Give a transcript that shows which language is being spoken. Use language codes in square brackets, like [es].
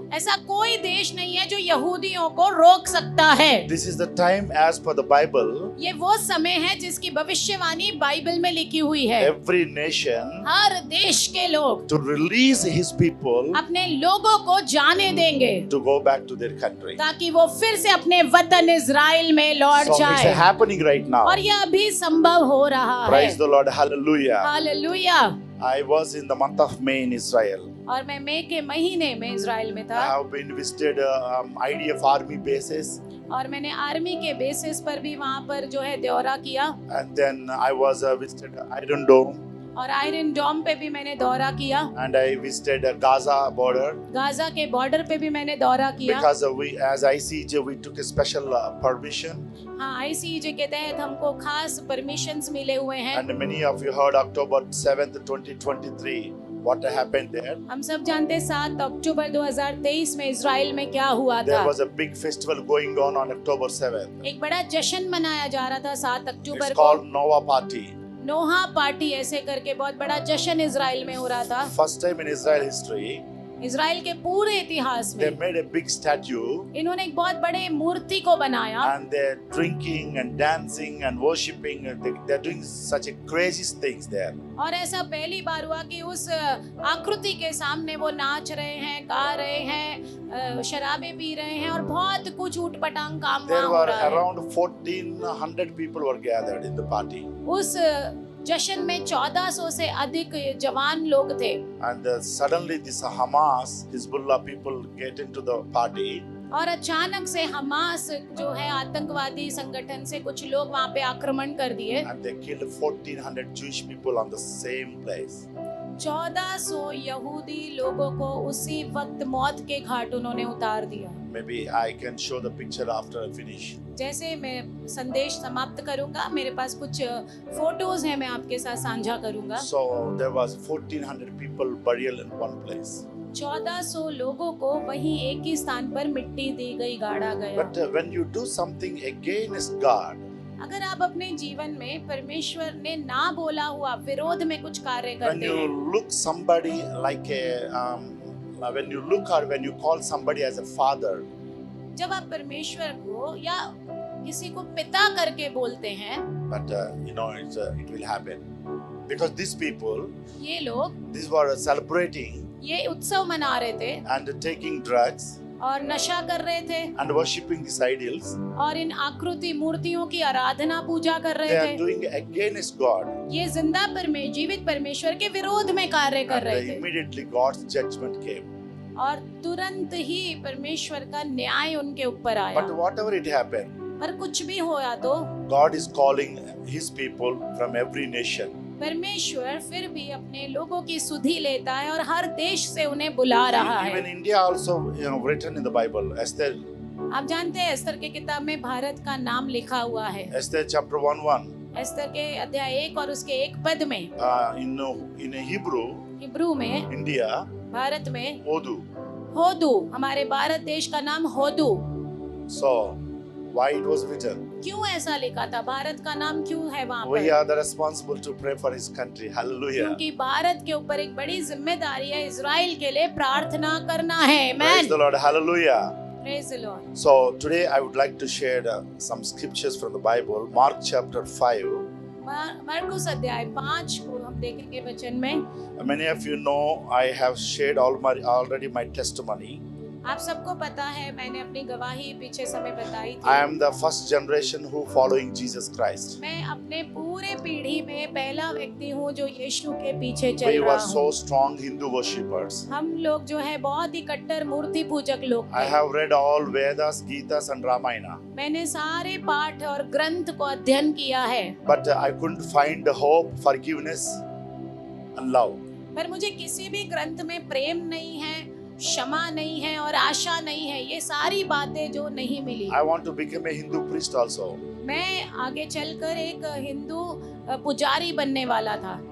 [hi] ऐसा कोई देश नहीं है जो यहूदियों को रोक सकता है। [en] This is the time as per the Bible. [hi] ये वो समय है जिसकी भविष्यवाणी बाइबल में लिखी हुई है। [en] Every nation [hi] हर देश के लोग [en] to release his people [hi] अपने लोगों को जाने देंगे [en] to go back to their country. [hi] ताकि वो फिर से अपने वतन इज़राइल में लौट [en] So it's [hi] जाए। [en] happening right now. [hi] और ये अभी संभव हो रहा है। [en] Praise the Lord. Hallelujah. [hi] Hallelujah. [en] I was in the month of May in Israel. [hi] और मैं मई के महीने में इज़राइल में [en] I [hi] था, [en] have been visited IDF army bases, [hi] और मैंने आर्मी के बेसिस पर भी वहाँ पर जो है दौरा किया, [en] and then I was visited Iron Dome. [hi] और आयरन डोम पे भी मैंने दौरा किया, [en] and I visited Gaza border. [hi] Gaza के बॉर्डर पे भी मैंने दौरा किया। [en] Because as ICJ, we took a special permission, [hi] हाँ, ICJ के तहत हमको खास परमिशंस मिले हुए हैं। [en] and many of you heard October 7th, 2023, what happened there. [hi] हम सब जानते हैं 7 अक्टूबर 2023 में इजराइल में क्या हुआ [en] There [hi] था। [en] was a big festival going on October 7th. [hi] एक बड़ा जश्न मनाया जा रहा था 7 अक्टूबर [en] It's [hi] को। [en] called Nova Party. [hi] नोहा पार्टी ऐसे करके बहुत बड़ा जश्न इजराइल में हो रहा था। [en] First time in Israel history, [hi] Israel के पूरे इतिहास [en] they [hi] में [en] made a big statue, [hi] इन्होंने एक बहुत बड़े मूर्ति को बनाया [en] and they're drinking and dancing and worshipping. They're doing such a crazy things there. [hi] और ऐसा पहली बार हुआ कि उस आकृति के सामने वो नाच रहे हैं, गा रहे हैं, शराबें पी रहे हैं और बहुत कुछ ऊटपटांग काम वहाँ [en] There [hi] हो [en] were [hi] रहा है। [en] around 1400 people were gathered in the party, [hi] उस जश्न में 1400 से अधिक जवान लोग थे [en] and suddenly this Hamas, Hezbollah people get into the party, [hi] और अचानक से हमास जो है आतंकवादी संगठन से कुछ लोग वहाँ पे आक्रमण कर दिए। [en] and they killed 1400 Jewish people on the same place. [hi] 1400 यहूदी लोगों को उसी वक्त मौत के घाट उन्होंने उतार दिया। [en] Maybe I can show the picture after I finish. [hi] जैसे मैं संदेश समाप्त करूंगा, मेरे पास कुछ फोटोज हैं, मैं आपके साथ साझा करूंगा। [en] So there was 1400 people burial in one place. [hi] 1400 लोगों को वहीं एक ही स्थान पर मिट्टी दी गई, गाड़ा गया। [en] But when you do something against God, [hi] अगर आप अपने जीवन में परमेश्वर ने ना बोला हुआ विरोध में कुछ कार्य [en] when [hi] करते [en] you [hi] हैं, [en] look somebody like when you look or when you call somebody as a father, [hi] जब आप परमेश्वर को या किसी को पिता करके बोलते हैं, [en] but it will happen because these people, [hi] ये लोग [en] these were celebrating [hi] ये उत्सव मना रहे थे [en] and taking drugs [hi] और नशा कर रहे थे [en] and worshipping these idols. [hi] और इन आकृति मूर्तियों की आराधना पूजा कर [en] They [hi] रहे [en] are [hi] थे। [en] doing against God, [hi] ये जिंदा जीवित परमेश्वर के विरोध में कार्य कर [en] and [hi] रहे थे [en] immediately God's judgment came. [hi] और तुरंत ही परमेश्वर का न्याय उनके ऊपर आया। [en] But whatever it happened, [hi] पर कुछ भी होया तो [en] God is calling His people from every nation. [hi] परमेश्वर फिर भी अपने लोगों की सुधि लेता है और हर देश से उन्हें बुला रहा [en] Even [hi] है। [en] India also, written in the Bible. Esther, [hi] आप जानते हैं एस्तर के किताब में भारत का नाम लिखा हुआ है। [en] Esther chapter 1:1. [hi] एस्तर के अध्याय 1 और उसके 1 पद में [en] In Hebrew, [hi] हिब्रू में [en] India, [hi] भारत में [he] Hodu. [hi] होदू, हमारे भारत देश का नाम होदू। [en] So, why it was written? [hi] क्यों ऐसा लिखा था? भारत का नाम क्यों है वहाँ [en] We [hi] पर? [en] are the responsible to pray for His country. Hallelujah. [hi] क्योंकि भारत के ऊपर एक बड़ी जिम्मेदारी है, इजराइल के लिए प्रार्थना करना है। [en] Praise Amen. the Lord. Hallelujah. Praise the Lord. So today I would like to share some scriptures from the Bible. Mark chapter 5. [hi] मरकुस अध्याय 5 को हम देखेंगे वचन में। [en] Many of you know I have shared already my testimony. [hi] आप सबको पता है, मैंने अपनी गवाही पीछे समय बताई [en] I [hi] थी। [en] am the first generation who following Jesus Christ. [hi] मैं अपने पूरे पीढ़ी में पहला व्यक्ति हूँ जो यीशु के पीछे [en] We [hi] चल [en] were [hi] रहा [en] so [hi] हूँ। [en] strong Hindu worshippers. [hi] हम लोग जो है बहुत ही कट्टर मूर्ति पूजक लोग [en] I [hi] थे। [en] have read all Vedas, Gitas and Ramayana. [hi] मैंने सारे पाठ और ग्रंथ को अध्ययन किया है, [en] But I couldn't find the hope, forgiveness and love. [hi] पर मुझे किसी भी ग्रंथ में प्रेम नहीं है, क्षमा नहीं है और आशा नहीं है। ये सारी बातें जो नहीं मिली। [en] I want to become a Hindu priest also. [hi] मैं आगे चलकर एक हिंदू पुजारी बनने वाला था।